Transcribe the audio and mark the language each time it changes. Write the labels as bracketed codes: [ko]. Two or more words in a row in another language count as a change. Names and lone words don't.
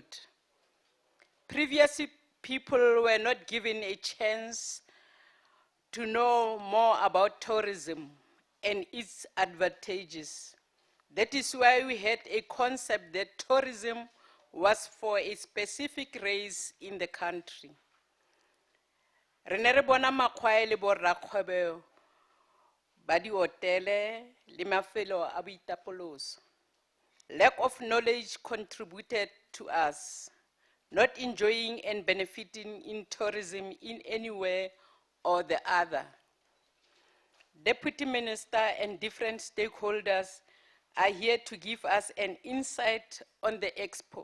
[en] Previously, people were not given a chance to know more about tourism and its advantages. That is why we had a concept that tourism was for a specific race in the country. [tn] Rene re bona makgwa le borrakgwebo ba di hotele le mafelo a boitapoloso. [en] Lack of knowledge contributed to us not enjoying and benefiting in tourism in any way or the other. Deputy Minister and different stakeholders are here to give us an insight on the expo.